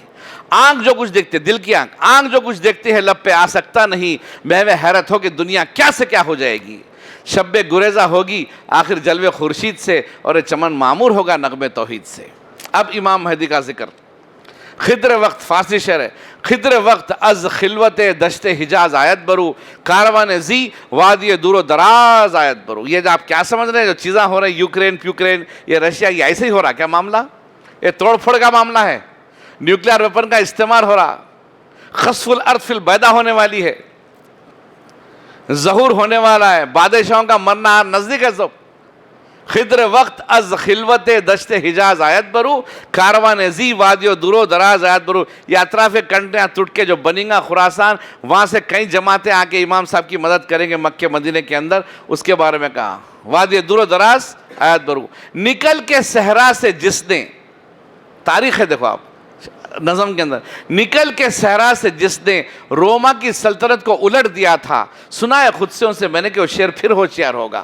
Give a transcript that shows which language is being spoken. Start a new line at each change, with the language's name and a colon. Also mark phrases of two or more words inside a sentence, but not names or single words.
Urdu: آنکھ جو کچھ دیکھتے، دل کی آنکھ جو کچھ دیکھتی ہے لب پہ آ سکتا نہیں. محو حیرت ہو کہ دنیا کیا سے کیا ہو جائے گی. شب گریزہ ہوگی آخر جلوے خورشید سے، اور یہ چمن معمور ہوگا نغمے توحید سے. اب امام مہدی کا ذکر. خضر وقت، فارسی شعر ہے.
Persian: خضر وقت از خلوت دشت حجاز آیت برو، کاروان زی وادی دور و دراز آیت برو.
Urdu: یہ جو آپ کیا سمجھ رہے ہیں، جو چیزاں ہو رہی ہیں یوکرین، یہ رشیا، یہ ایسے ہی ہو رہا کیا معاملہ؟ یہ توڑ پھوڑ کا معاملہ ہے. نیوکلیئر ویپن کا استعمال ہو رہا.
Arabic: خسف الارض فی البیدہ
Urdu: ہونے والی ہے، ظہور ہونے والا ہے، بادشاہوں کا مرنا نزدیک ہے سب.
Persian: خضر وقت از خلوت دشت حجاز آیت برو، کاروان زی وادی و دور و دراز آیت برو.
Urdu: یہ اطراف کنٹریاں ٹوٹ کے جو بنیں گا خراسان، وہاں سے کئی جماعتیں آ کے امام صاحب کی مدد کریں گے مکہ مدینے کے اندر. اس کے بارے میں کہا
Persian: وادی دور و دراز آیت برو.
Urdu: نکل کے صحرا سے جس نے، تاریخ ہے دیکھو آپ نظم کے اندر، نکل کے صحرا سے جس نے روما کی سلطنت کو الٹ دیا تھا، سنا ہے خود سے ان سے میں نے کہ وہ شیر پھر ہوشیار ہوگا.